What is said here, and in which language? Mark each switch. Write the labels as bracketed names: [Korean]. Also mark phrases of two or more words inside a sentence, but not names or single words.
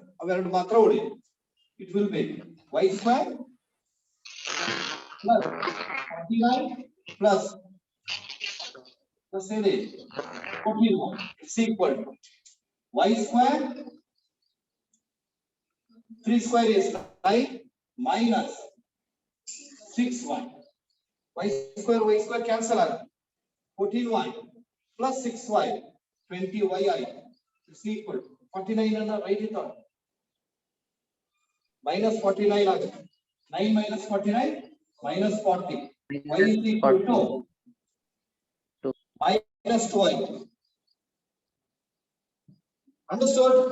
[English] It will be y square plus 49 plus say this 41 is equal to y square 3 square is 9 minus 6y. Y square cancel out. 14y plus 6y 20y is equal to 49 and write it out. Minus 49 ಆಗುತ್ತೆ. 9 minus 49 minus 40. Y is equal to minus 12. Understood?